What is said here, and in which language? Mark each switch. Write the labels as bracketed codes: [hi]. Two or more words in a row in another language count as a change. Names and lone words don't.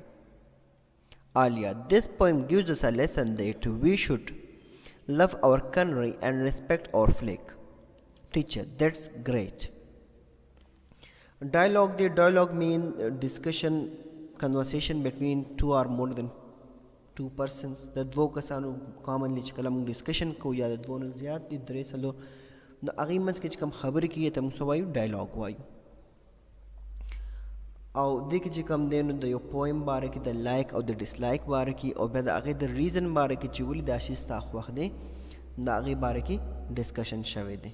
[en] Alia, this poem gives us a lesson that we should love our country and respect our flag. Teacher, that's great. Dialogue mean discussion, conversation between two or more than two persons. [ps] د دوو کسانو کامنلی چې کله موږ ډسکشن کوو یا د دوو نه زیات دي درې څلور نو هغې منځ کې چې کوم خبرې کېږي ته موږ څه وایو ډایلاګ وایو. او دې کې چې کوم دی نو د یو پویم باره کې د لایک او د ډسلایک باره کې او بیا د هغې د ریزن باره کې چې ولې دا شي ستا خوښ دی د هغې باره کې ډسکشن شوی دی.